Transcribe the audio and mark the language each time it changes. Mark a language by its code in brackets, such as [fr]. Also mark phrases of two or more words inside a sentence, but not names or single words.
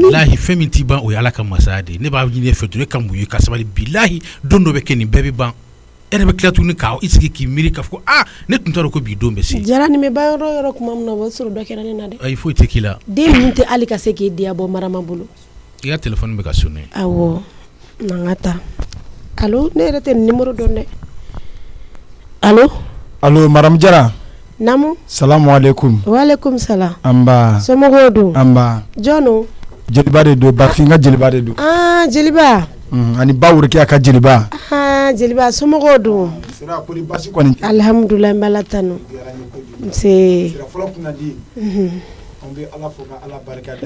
[bm] wallahi fɛn min t'i ban o ye Ala ka masaya de ye ne b'a ɲini e fɛ dɔrɔn e ka muɲu ka sabali bilahi don dɔ bɛ kɛ nin bɛɛ bɛ ban e yɛrɛ bɛ tila tuguni ka i sigi k'i miiri k'a fɔ ko ne tun t'a dɔn ko bi don bɛ se jara nin bɛ ba yɔrɔ kuma min na o b'a sɔrɔ dɔ kɛra ne na dɛ ayi foyi tɛ k'i la den ninnu tɛ hali ka se k'i diya bɔ marama bolo i ka téléphone bɛ ka sonner awɔ n'an ka taa allo ne yɛrɛ tɛ nin numéro dɔn dɛ [fr] allo madame Jara [bm] namu [ar] سلام عليكم وعليكم سلام [bm] amba somɔgɔw don amba jɔn jeliba de don Bafin ka jeliba de don jeliba ani ba wuriki a ka jeliba jeliba somɔgɔw don sira ko basi kɔni alhamdulillah n bɛ Ala tanu nse sira fɔlɔ kunna di an bɛ Ala fo ka Ala barika da